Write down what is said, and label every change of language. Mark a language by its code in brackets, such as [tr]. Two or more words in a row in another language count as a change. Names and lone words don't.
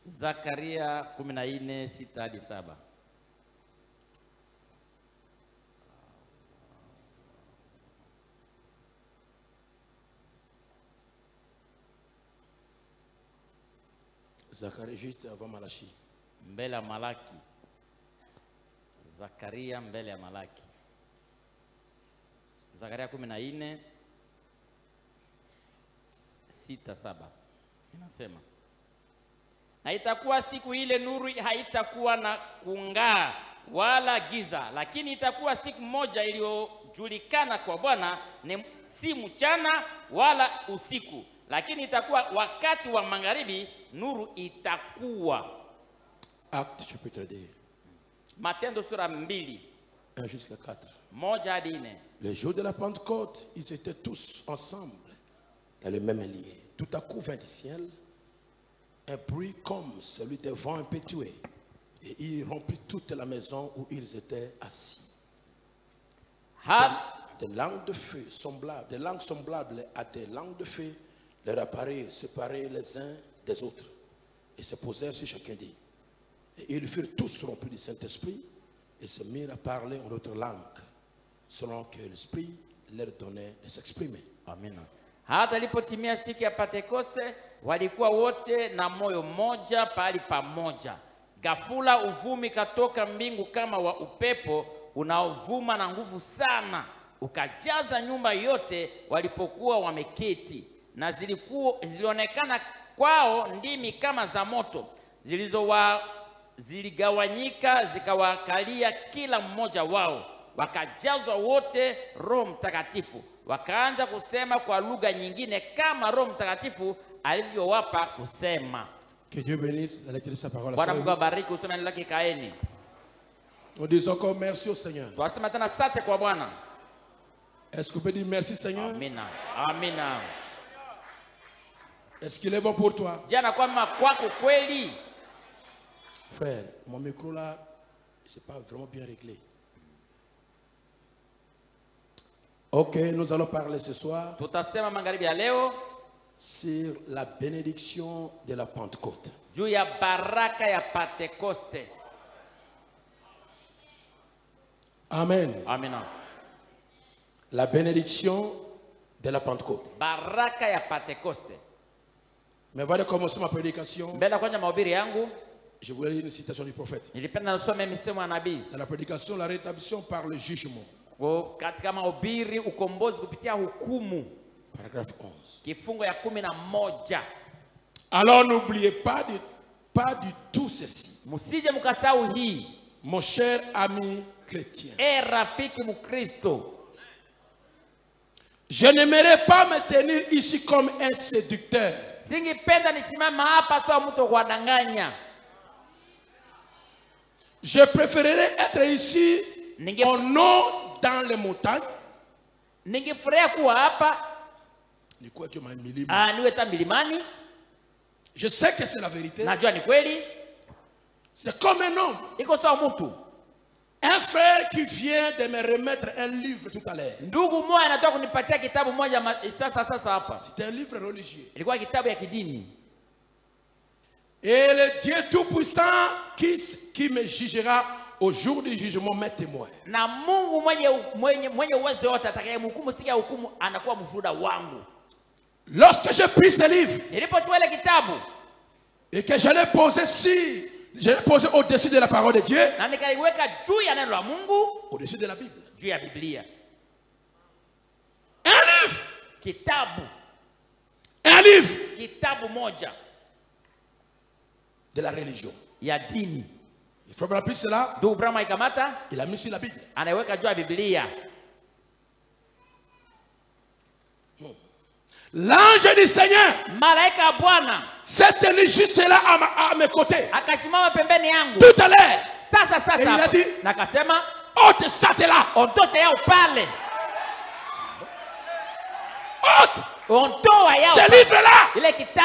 [sw] Zacharie 14, 6 hadi 7. [fr] Zacharie juste avant Malachi. [sw] Mbele ya Malaki. Zakaria mbele ya Malaki. Zakaria 14, 6, 7. Inasema, na itakuwa siku ile nuru haitakuwa na kung'aa wala giza, lakini itakuwa siku moja iliyojulikana kwa Bwana, si mchana wala usiku, lakini itakuwa wakati wa magharibi, nuru itakuwa. [fr] Acte chapitre 2. [sw] Matendo sura 2. [fr] 1 jusqu'à 4. [sw] Moja hadi 4. [fr] Le jour de la Pentecôte, ils étaient tous ensemble dans le même lieu. Tout à coup vint du ciel un bruit comme celui des vents impétueux, et il remplit toute la maison où ils étaient assis. Des langues de feu semblables, des langues semblables à des langues de feu leur apparurent, séparés les uns des autres, et se posèrent sur chacun d'eux. Et ils furent tous remplis du Saint-Esprit et se mirent à parler en d'autres langues, selon que l'Esprit leur donnait de s'exprimer. Amen. [sw] Hata ilipotimia siku ya Pentekoste, walikuwa wote na moyo mmoja pali pamoja. Ghafula uvumi katoka mbingu kama wa upepo unaovuma na nguvu sana, ukajaza nyumba yote walipokuwa wameketi, na zilionekana kwao ndimi kama za moto, ziligawanyika zikawakalia kila mmoja wao. Wakajazwa wote Roho Mtakatifu, wakaanza kusema kwa lugha nyingine kama Roho Mtakatifu alivyowapa kusema. [fr] Que Dieu bénisse la lecture de sa parole. [sw] Bwana Mungu abariki usome neno lake kaeni. [fr] On dit encore merci au Seigneur. [sw] Twasema tena asante kwa Bwana. [fr] Est-ce que vous pouvez dire merci Seigneur? [sw] Amina. Amina. [fr] Est-ce qu'il est bon pour toi? [sw] Jana kwamba kwako kweli. [fr] Frère, mon micro là, c'est pas vraiment bien réglé. Ok, nous allons parler ce soir [sw] tutasema magharibi ya leo [fr] sur la bénédiction de la Pentecôte. [sw] Juu ya baraka ya Pentekoste. Amen. Amina. [fr] La bénédiction de la Pentecôte. [sw] Baraka ya Pentekoste. [fr] Mais avant de commencer ma prédication, [sw] mbele kwanza mahubiri yangu, [fr] je voulais lire une citation du prophète. [sw] Nilipenda nisome misemo ya nabii. [fr] Dans la prédication, la rétablissement par le jugement. [sw] Katika mahubiri ukombozi kupitia hukumu. [fr] Paragraphe 11. [sw] Kifungo ya 11. [fr] Alors n'oubliez pas du tout ceci. [sw] Musije mukasahau hii. [fr] Mon cher ami chrétien. [sw] Rafiki mukristo. [fr] Je n'aimerais pas me tenir ici comme un séducteur. [sw] Singipenda nisimama hapa sawa mtu kuwadanganya. [fr] Je préférerais être ici au nord dans les montagnes. [sw] Ningefurahia kuwa hapa. Niwe milimani. [fr] Je sais que c'est la vérité. [sw] Najua ni kweli. [fr] C'est comme un homme. [sw] Iko sawa mtu. [fr] Un frère qui vient de me remettre un livre tout à l'heure. [sw] Ndugu mmoja anataka kunipatia kitabu moja sasa hapa. [fr] C'était un livre religieux. [sw] Ilikuwa kitabu ya kidini. [fr] Et le Dieu tout-puissant qui me jugera au jour du jugement m'est témoin. [sw] Na Mungu mwenye uwezo wote atakayemhukumu siku ya hukumu anakuwa mshuhuda wangu. [fr] Lorsque je pris ce livre, [sw] nilipochukua ile kitabu [fr] et que je l'ai posé au-dessus de la parole de Dieu, [sw] na nikaiweka juu ya neno la Mungu, [fr] au-dessus de la Bible, [sw] juu ya Biblia. [fr] Un livre, [sw] kitabu, [fr] un livre, [sw] kitabu moja [fr] de la religion. [sw] Ya dini. [fr] Il faut rappeler cela. [sw] Ndugu Brahma ikamata, [fr] il a mis sur la Bible. [sw] Anaiweka juu ya Biblia. [fr] L'ange du Seigneur s'est tenu juste là à mes côtés. Tout à l'heure. Et il a dit, ôte ça de là. Ôte ce livre-là.